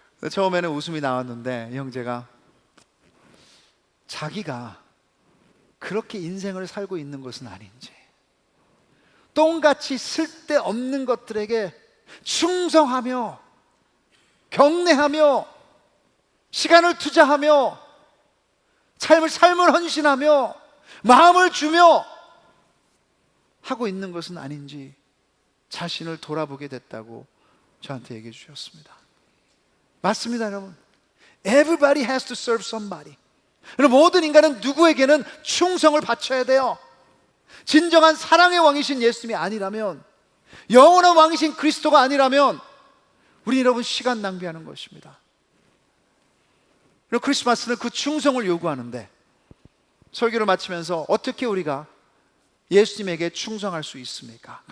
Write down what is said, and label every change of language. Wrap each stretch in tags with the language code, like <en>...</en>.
<ko>처음에는 웃음이 나왔는데 이 형제가 자기가 그렇게 인생을 살고 있는 것은 아닌지, 똥같이 쓸데없는 것들에게 충성하며 경례하며 시간을 투자하며 삶을 헌신하며 마음을 주며 하고 있는 것은 아닌지 자신을 돌아보게 됐다고 저한테 얘기해 주셨습니다. 맞습니다, 여러분.</ko> <en>Everybody has to serve somebody.</en> <ko>모든 인간은 누구에게는 충성을 바쳐야 돼요. 진정한 사랑의 왕이신 예수님이 아니라면, 영원한 왕이신 그리스도가 아니라면 우리 여러분 시간 낭비하는 것입니다. 그리고 크리스마스는 그 충성을 요구하는데, 설교를 마치면서 어떻게 우리가 예수님에게 충성할 수 있습니까?</ko>